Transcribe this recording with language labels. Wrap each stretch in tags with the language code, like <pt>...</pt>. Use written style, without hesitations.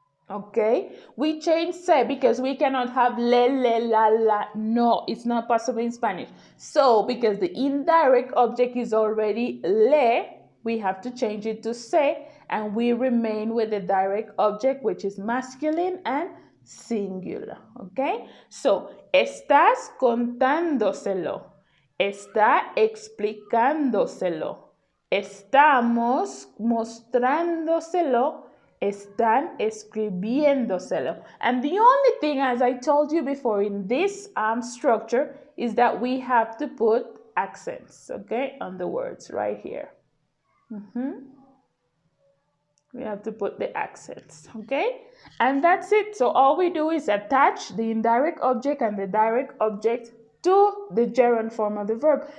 <en>Okay, we change se because we cannot have le, la, la. No, it's not possible in Spanish. So, because the indirect object is already le, we have to change it to se, and we remain with the direct object, which is masculine and singular.</en> <es>Okay, so, estás contándoselo, está explicándoselo, estamos mostrándoselo, están escribiéndoselo.</es> <en>And the only thing, as I told you before, in this structure is that we have to put accents, okay, on the words right here. We have to put the accents, okay? And that's it. So all we do is attach the indirect object and the direct object to the gerund form of the verb.</en>